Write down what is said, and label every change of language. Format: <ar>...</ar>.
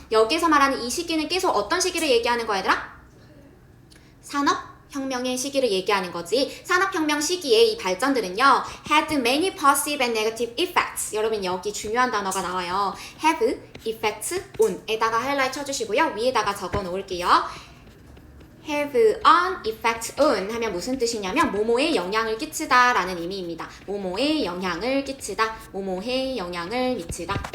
<ko>여기서 말하는 이 시기는 계속 어떤 시기를 얘기하는 거야 얘들아? 산업혁명의 시기를 얘기하는 거지. 산업혁명 시기의 이 발전들은요</ko> <en>had many positive and negative effects.</en> <ko>여러분 여기 중요한 단어가 나와요.</ko> <en>have effects on</en> <ko>에다가 하이라이트 쳐주시고요. 위에다가 적어 놓을게요.</ko> <en>have an effect on</en> <ko>하면 무슨 뜻이냐면 뭐뭐에 영향을 끼치다 라는 의미입니다. 뭐뭐에 영향을 끼치다, 뭐뭐에 영향을 미치다.</ko>